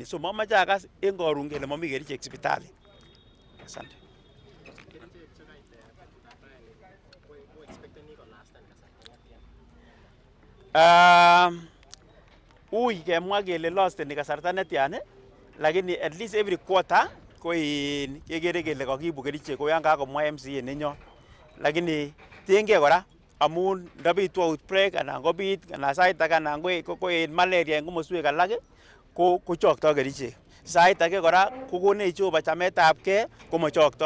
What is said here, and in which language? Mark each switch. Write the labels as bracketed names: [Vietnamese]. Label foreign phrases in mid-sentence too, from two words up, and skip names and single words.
[Kalenjin] So mamache akas en koron kele mami kerichek sipitali. Asante. Ui kemwa kele lasteni kasarta netyan lakini [English] at least every quarter [Kalenjin] ko kekere kele kakiibu kerichek ko yan kakomwa MCA nenyon, lakini tiengei kora amun ndabitu outbreak anan kobit anan sait age anan ko en malaria en komoswek alak kochokto kerichek. Sait age kora kokonech Jehova chametabgei komachokto.